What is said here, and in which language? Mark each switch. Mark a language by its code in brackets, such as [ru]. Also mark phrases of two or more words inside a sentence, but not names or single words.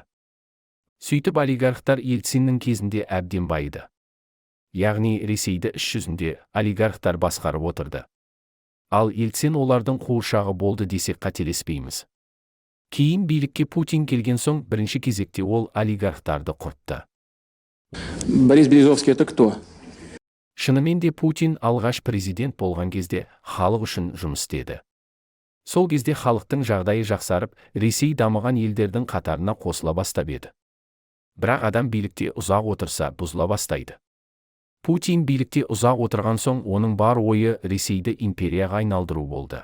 [kk] Сөйтіп олигархтар Ельциннің кезінде әбден байыды. Яғни Ресейді іс жүзінде олигархтар басқарып отырды. Ал Ельцин олардың қуыршағы болды десек қателеспейміз. Кейін билікке Путин келген соң бірінші кезекте ол олигархтарды құртты. [ru] Борис Березовский это кто? [kk] Шынымен де Путин алғаш президент болған кезде халық үшін жұмыс істеді. Сол кезде халықтың жағдайы жақсарып, Ресей дамыған елдердің қатарына қосыла бастап еді. Бірақ адам билікте ұзақ отырса бұзыла бастайды. Путин билікте ұзақ отырған соң оның бар ойы Ресейді империяға айналдыру болды.